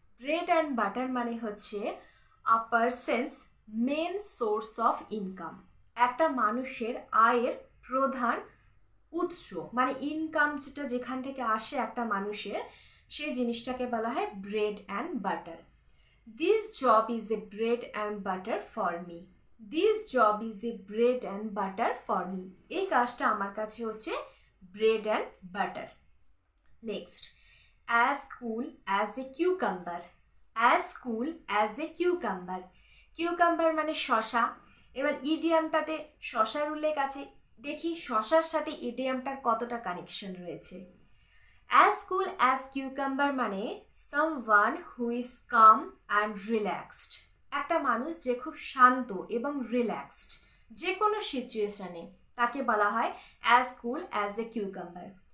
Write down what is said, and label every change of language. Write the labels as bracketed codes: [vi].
[bn] Bread and butter মানে হচ্ছে [en] a person's main source of income, [bn] একটা মানুষের আয়ের প্রধান উৎস, মানে ইনকাম যেটা যেখান থেকে আসে একটা মানুষের, সেই জিনিসটাকে বলা হয় bread and butter. [en] This job is a bread and butter for me. This job is a bread and butter for me. [bn] এই কাজটা আমার কাছে হচ্ছে [en] bread and butter. Next, as cool as a cucumber. As cool as a cucumber. [bn] Cucumber মানে শসা। এবার ইডিয়ামটাতে শসার উল্লেখ আছে, দেখি শসার সাথে ইডিয়ামটার কতটা কানেকশন রয়েছে। অ্যাজ কুল অ্যাজ কিউকাম্বার মানে [en] someone who is calm and relaxed, [bn] একটা মানুষ যে খুব শান্ত এবং রিল্যাক্সড যে কোনো সিচুয়েশনে, তাকে বলা হয় as cool as a cucumber.